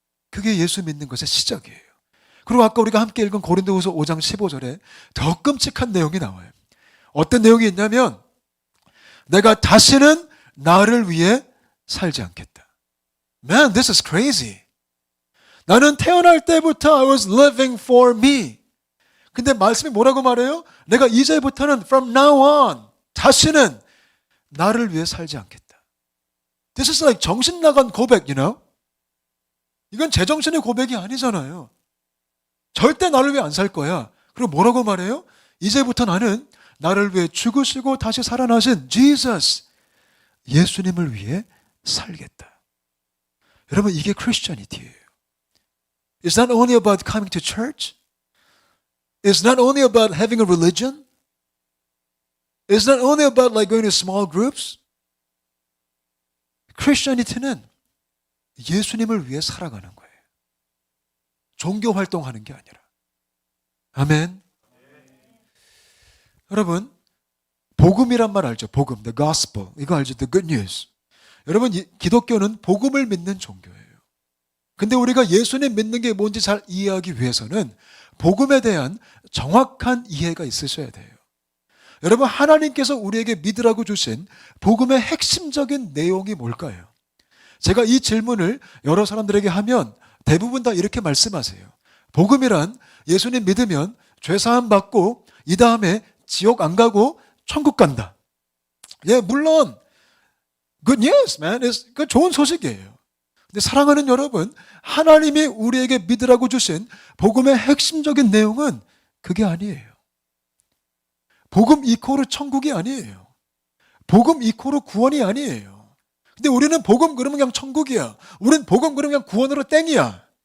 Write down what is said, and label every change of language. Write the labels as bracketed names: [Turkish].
[Korean] 그게 예수 믿는 것의 시작이에요. 그리고 아까 우리가 함께 읽은 고린도후서 5장 15절에 더 끔찍한 내용이 나와요. 어떤 내용이 있냐면, 내가 다시는 나를 위해 살지 않겠다. [English] Man, this is crazy. [Korean] 나는 태어날 때부터 [English] I was living for me. [Korean] 근데 말씀이 뭐라고 말해요? 내가 이제부터는 [English] from now on, [Korean] 다시는 나를 위해 살지 않겠다. [English] This is like [Korean] 정신 나간 고백, [English] you know? [Korean] 이건 제정신의 고백이 아니잖아요. 절대 나를 위해 안 살 거야. 그리고 뭐라고 말해요? 이제부터 나는 나를 위해 죽으시고 다시 살아나신 Jesus, 예수님을 위해 살겠다. 여러분, 이게 크리스천이티예요. [English] It's not only about coming to church. It's not only about having a religion. It's not only about like going to small groups. [Korean] 크리스천이티는 예수님을 위해 살아가는 거예요. 종교 활동하는 게 아니라. 아멘. 여러분, 복음이란 말 알죠? [English] 복음, the gospel. [Korean] 이거 알죠? [English] The good news. [Korean] 여러분, 기독교는 복음을 믿는 종교예요. 근데 우리가 예수님 믿는 게 뭔지 잘 이해하기 위해서는 복음에 대한 정확한 이해가 있으셔야 돼요. 여러분, 하나님께서 우리에게 믿으라고 주신 복음의 핵심적인 내용이 뭘까요? 제가 이 질문을 여러 사람들에게 하면 대부분 다 이렇게 말씀하세요. 복음이란 예수님 믿으면 죄사함 받고 이 다음에 지옥 안 가고 천국 간다. 예, 물론 [English] good news, man. [Korean] 그 좋은 소식이에요. 근데 사랑하는 여러분, 하나님이 우리에게 믿으라고 주신 복음의 핵심적인 내용은 그게 아니에요. 복음 이코르 천국이 아니에요. 복음 이코르 구원이 아니에요. 근데 우리는 복음 그러면 그냥 천국이야. 우리는 복음 그러면 그냥 구원으로 땡이야.